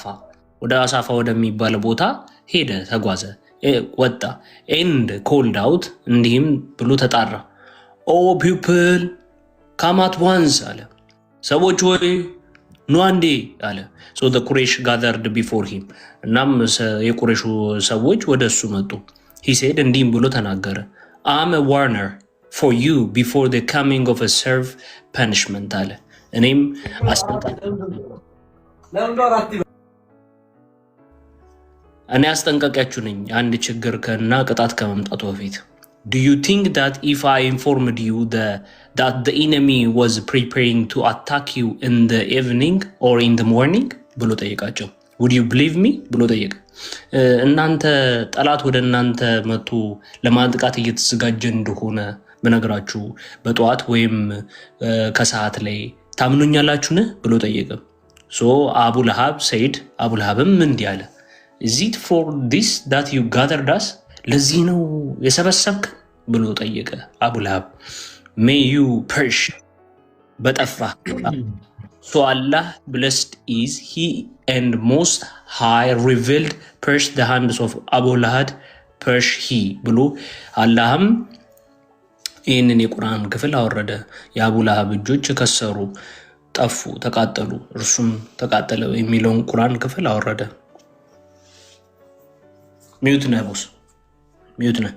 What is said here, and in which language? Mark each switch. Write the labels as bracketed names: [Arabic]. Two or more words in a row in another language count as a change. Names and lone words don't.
[Amharic] ወደ አሳፋ ወደሚባል ቦታ ሄደ፣ ተጓዘ፣ ወጣ። [English] and called out፣ [Amharic] እንዲህም ብሎ ተጣራ። [English] O people come at once [Amharic] አለ፣ ሰዎች ሆይ ኑ አንዴ አለ። [English] so the Quraysh gathered before him፣ [Amharic] እናም የቁረይሹ ሰዎች ወደ እሱ መጡ። [English] he said፣ [Amharic] እንዲህም ብሎ ተናገረ። [English] am warner for you before the coming of severe punishment [Amharic] አለ። እኔም አስጠንቀቂያችሁ ነኝ አንድ ችግር እና ቅጣት ከመምጣቱ በፊት። [English] Do you think that if I informed you that the enemy was preparing to attack you in the evening or in the morning [Amharic] ብሎ ጠየቃቸው። [English] Would you believe me [Amharic] ብሎ ጠየቀ። እናንተ ጠላት ወደ እናንተ መጥቶ ለማጥቃት እየተዘጋጀ እንደሆነ በነገራችሁ በጠዋት ወይም ከሰዓት ላይ ታምኑኛላችሁን ብሎ ጠየቀ። [English] so Abu Lahab said፣ [Amharic] አቡ ለሃብም እንዲህ አለ፣ [English] Is it for this that you gathered us? [Amharic] ለዚህ ነው የሰበሰብክ ብሎ ጠየቀ አቡ ለሃብ። [English] May you perish [Amharic] በጠፋ So [English] Allah blessed is he and most high revealed perish the hands of Abu Lahab perish he [Amharic] ብሎ አላህም ይህንን የቁርአን ክፍል አወረደ። የአቡ ለሃብ እጆች ከሰሩ፣ ጠፉ፣ ተቃጠሉ፣ እርሱም ተቃጠለ የሚለውን ቁርአን ክፍል አወረደ። ሚዩት ነህ ቦስ፣ ሚዩት ነህ።